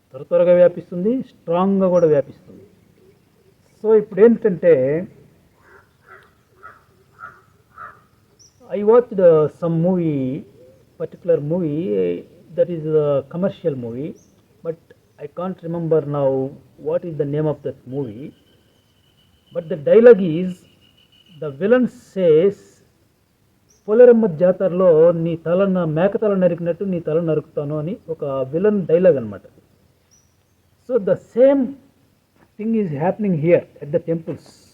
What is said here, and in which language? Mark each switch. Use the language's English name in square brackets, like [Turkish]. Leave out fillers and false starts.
[Telugu] త్వరగా వ్యాపిస్తుంది, స్ట్రాంగ్గా కూడా వ్యాపిస్తుంది. సో ఇప్పుడు ఏంటంటే [English] I watched some particular movie that is a commercial movie, but I can't remember now what is the name of that movie. But the dialogue is, the villain says, [Telugu] Poleramma జాతరలో నీ తల మేకతల నరికినట్టు నీ తల నరుకుతాను అని ఒక విలన్ డైలాగ్ అనమాట. [English] So the same thing is happening here at the temples.